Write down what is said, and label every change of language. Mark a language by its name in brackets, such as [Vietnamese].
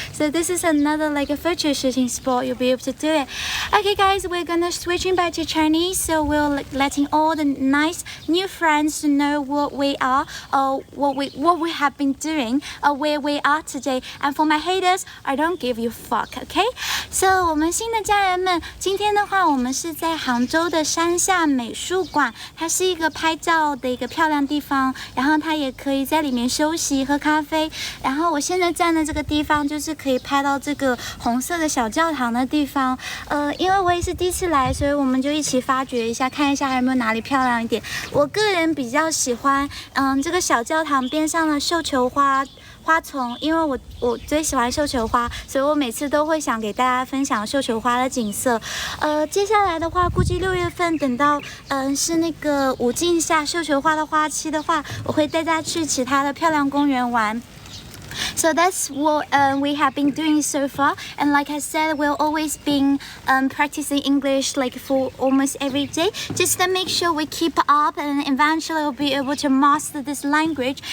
[English] So this is another like a photo shooting spot. You'll be able to do it. Okay guys, we're gonna switching back to Chinese, so we're letting all the nice new friends to know what we are, or what we have been doing, or where we are today. And for my haters, I don't give you fuck, okay? [Chinese] So 我们新的家人们，今天的话，我们是在杭州的山下美术馆，它是一个拍照的一个漂亮地方，然后它也可以在里面休息、喝咖啡。然后我现在站的这个地方，就是可以拍到这个红色的小教堂的地方。因为我也是第一次来，所以我们就一起发掘一下，看一下还有没有哪里漂亮一点。我个人比较喜欢，这个小教堂边上的绣球花丛，因为我最喜欢绣球花，所以我每次都会想给大家分享绣球花的景色。接下来的话，估计6月份等到是那个5镜下绣球花的花期的话，我会带大家去其他的漂亮公园玩。 [English] So that's what we have been doing so far, and like I said, we'll always been practicing English like for almost every day, just to make sure we keep up, and eventually we'll be able to master this language.